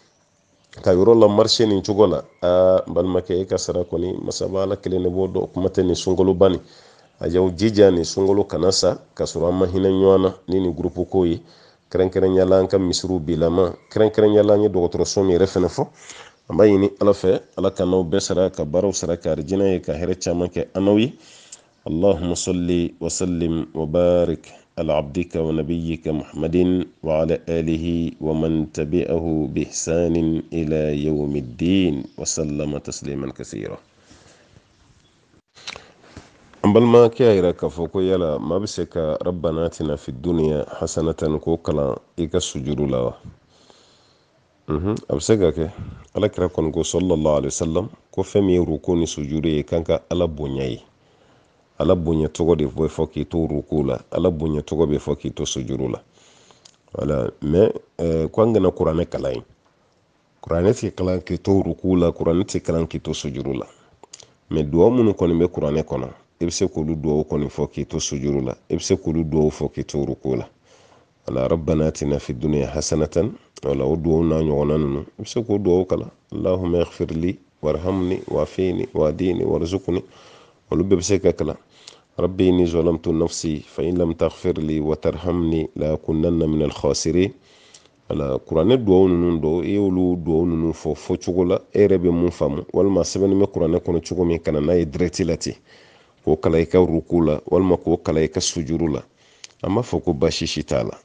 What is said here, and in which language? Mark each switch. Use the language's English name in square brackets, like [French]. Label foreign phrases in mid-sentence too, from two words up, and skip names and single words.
[Bambara] ka yɔrɔ la marcher nin cogo la balimakɛ e ka sara kɔni masaba ala kelen de b'o dɔn kuma tɛ nin sunkaloba nin a y'aw jija nin sunkalo kana sa ka sɔrɔ an ma hinɛ ɲɔgɔn na ni nin groupe ko ye kɛrɛnkɛrɛnyala an ka misiriw bilama kɛrɛnkɛrɛnyala an ye dɔgɔtɔrɔso min yɛrɛ fana fɔ an b'a ɲini ala fɛ ala ka n'aw bɛɛ sara ka baaraw sara ka arijinɛ ye ka hɛrɛ caman kɛ an n'aw ye [Arabic] اللهم صل وسلم وبارك على عبدك ونبيك محمد وعلى آله ومن تبعه بإحسان إلى يوم الدين وسلم تسليما كثيرا. [Bambara] balma ke ayira ka fɔ ko yala maa bɛ se ka [Arabic] ربنا آتنا في الدنيا حسنة [Bambara] ko kalan i ka sujuru la wa? A bɛ se ka kɛ. Alakira kɔni ko [Arabic] صلى الله عليه وسلم [Bambara] ko fɛn min ye ruku ni sujuru ye kan ka ala bonya ye. Ala bonya tɔgɔ de bɛ fɔ k'i to ruku la, ala bonya tɔgɔ bɛ fɔ k'i to sujuru la. [French] Voilà, mais [Bambara] ko an kana kuranɛ kalan ye. Kuranɛ tɛ kalan k'i to ruku la, kuranɛ tɛ kalan k'i to sujuru la. Mais duwawu minnu kɔni bɛ kuranɛ kɔnɔ, i bɛ se k'olu duwawu kɔni fɔ k'i to sujuru la, i bɛ se k'olu duwawu fɔ k'i to ruku la. Voilà, [Arabic] ربنا آتنا في الدنيا حسنة, [Bambara] wala o duwawu n'a ɲɔgɔnna ninnu i bɛ se k'o duwawu kalan. [Arabic] اللهم اغفر لي وارحمني وعافني واهدني وارزقني, [Bambara] olu bɛɛ bɛ se ka kalan. [Arabic] رب إني ظلمت نفسي فإن لم تغفر لي وترحمني لأكونن من الخاسرين. [Bambara] Ala kuranɛ duwawu ninnu dɔ i y'olu duwawu ninnu fɔ cogo la e yɛrɛ bɛ mun faamu walima sɛbɛnni bɛ kuranɛ kɔnɔ cogo min kana n'a ye direct la ten k'o kalan i ka ruku la walima k'o kalan i ka sujuru la an b'a fɔ ko baasi si t'a la.